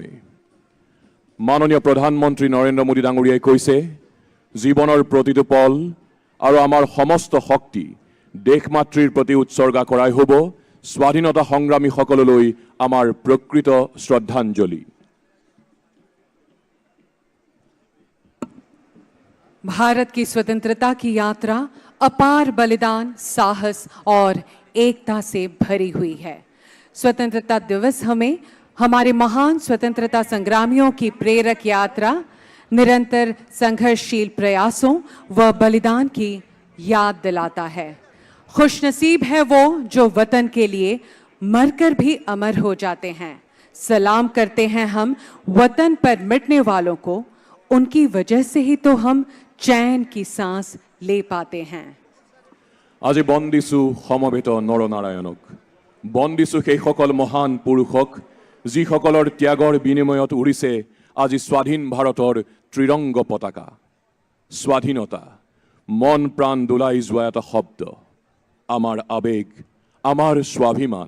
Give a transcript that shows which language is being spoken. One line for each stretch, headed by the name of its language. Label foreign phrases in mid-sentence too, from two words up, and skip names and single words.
Assamese: মাননীয় প্ৰধানমন্ত্ৰী নৰেন্দ্ৰ মোদী ডাঙৰীয়াই কৈছে, জীৱনৰ প্ৰতিটো পল আৰু আমাৰ সমস্ত শক্তি দেশমাতৃৰ প্ৰতি উৎসৰ্গা কৰাই হ'ব স্বাধীনতা সংগ্ৰামীসকললৈ আমাৰ প্ৰকৃত শ্ৰদ্ধাঞ্জলি।
Hindi: भारत की स्वतंत्रता की यात्रा अपार बलिदान, साहस और एकता से भरी हुई है। स्वतंत्रता दिवस हमें हमारे महान स्वतंत्रता संग्रामियों की प्रेरक यात्रा, निरंतर संघर्षशील प्रयासों व बलिदान की याद दिलाता है। खुशनसीब है वो जो वतन के लिए मरकर भी अमर हो जाते हैं। सलाम करते हैं हम वतन पर मिटने वालों को, उनकी वजह से ही तो हम चैन की सांस ले पाते हैं।
Assamese: আজি বন্দিছো সমবেত নৰনাৰায়ণক, বন্দিছো সেই সকল মহান পুৰুষক যিসকলৰ ত্যাগৰ বিনিময়ত উৰিছে আজি স্বাধীন ভাৰতৰ ত্ৰিৰংগ পতাকা। স্বাধীনতা মন প্ৰাণ দোলাই যোৱা এটা শব্দ, আমাৰ আবেগ, আমাৰ স্বাভিমান।